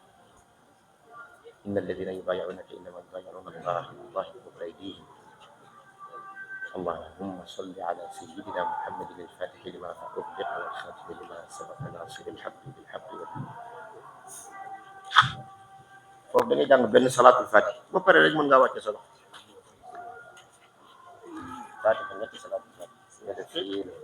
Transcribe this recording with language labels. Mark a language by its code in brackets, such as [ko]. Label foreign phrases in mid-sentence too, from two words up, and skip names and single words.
[ar] ان الذين يبايعونك انما يبايعون الله والله فوق ايديهم اللهم صل على سيدنا محمد الفاتح لما أغلق والخاتم لما سبق ناصر الحق بالحق [wo] foofu da ngay jàng benn [ar] صلاة الفاتح [wo] ba pare rek mën ngaa wàcce solo fatih ñetti [ar] صلاة الفاتح [wo] nga def ci